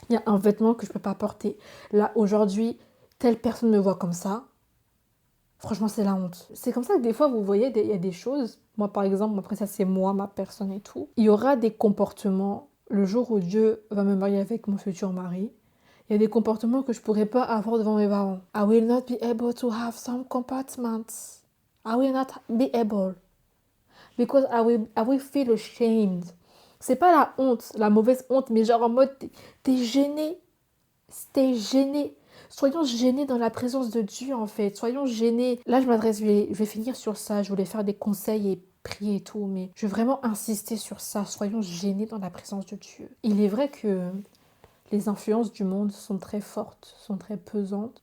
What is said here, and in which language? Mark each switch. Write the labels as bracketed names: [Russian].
[French] Il y a un vêtement que je peux pas porter. Là, aujourd'hui, telle personne me voit comme ça. Franchement, c'est la honte. C'est comme ça que des fois, vous voyez, il y a des choses. Moi, par exemple, après ça, c'est moi, ma personne et tout. Il y aura des comportements, le jour où Dieu va me marier avec mon futur mari, il y a des comportements que je pourrais pas avoir devant mes parents. [English] I will not be able to have some compartments. I will not be able. Because I will feel ashamed. [French] C'est pas la honte, la mauvaise honte, mais genre en mode, t'es gêné. T'es gêné. Soyons gênés dans la présence de Dieu, en fait. Soyons gênés. Là, je vais finir sur ça. Je voulais faire des conseils et prier et tout, mais je vais vraiment insister sur ça. Soyons gênés dans la présence de Dieu. Il est vrai que les influences du monde sont très fortes, sont très pesantes.